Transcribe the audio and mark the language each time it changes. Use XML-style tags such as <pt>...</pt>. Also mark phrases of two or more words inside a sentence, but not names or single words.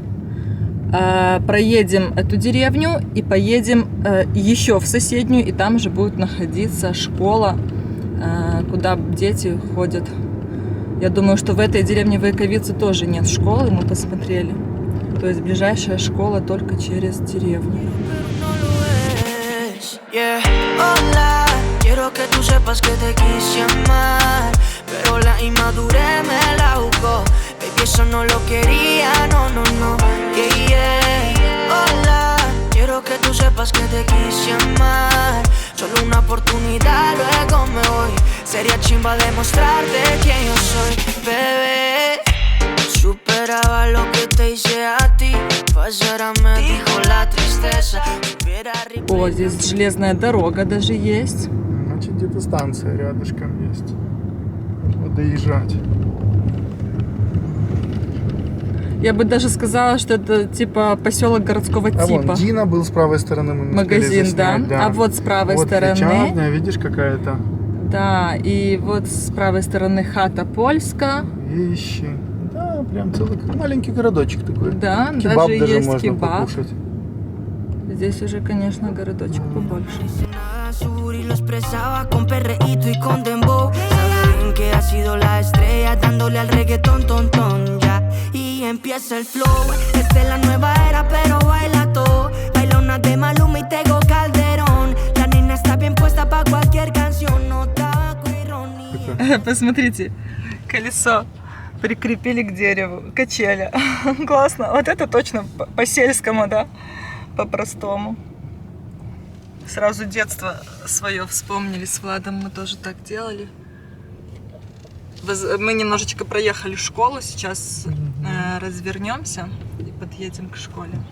<ru>Проедем эту деревню и поедем еще в соседнюю. И там же будет находиться школа, куда дети ходят. Я думаю, что в этой деревне Войковицы тоже нет школы. Мы посмотрели. То есть ближайшая школа только через деревню.</ru> <es>Quiero que tú sepas que te quise amar, pero la inmadurez me la jugó. Baby, eso no lo quería, no, no, no.</es> <en>Yeah, yeah.</en> <es>Hola, quiero que tú sepas que te quise amar. Solo una oportunidad, luego me voy. Sería chimba demostrarte quién yo soy, bebé. Superaba lo que te hice a ti. Pasara me dijo la tristeza.</es> <ru>О, здесь железная дорога даже есть. Значит, где-то станция рядышком есть. Вот доезжать. Я бы даже сказала, что это типа поселок городского А типа. вон Дина был с правой стороны. Мы Магазин, заснять, да. А вот с правой вот стороны. печатная, видишь, какая-то. Да, и вот с правой стороны хата польска. Вещи. Да, прям целый маленький городочек такой. Да, Кебаб даже есть можно кебаб. покушать. Здесь уже, конечно, городочек побольше.</ru> <es>Y lo expresaba con perreíto y con dembow. Saben que ha sido la estrella dándole al reggaetón, ton, ton, ya. Y empieza el flow. Esta es la nueva era, pero baila todo. Bailona de Maluma y Tego Calderón. La nena está bien puesta pa' cualquier canción. No tabaco, ironía.</es> <ru>Посмотрите, колесо прикрепили к дереву, качели. Классно. Вот это точно по-сельскому, да? По-простому. Сразу детство свое вспомнили с Владом, мы тоже так делали. Мы немножечко проехали школу, сейчас развернемся и подъедем к школе.</ru>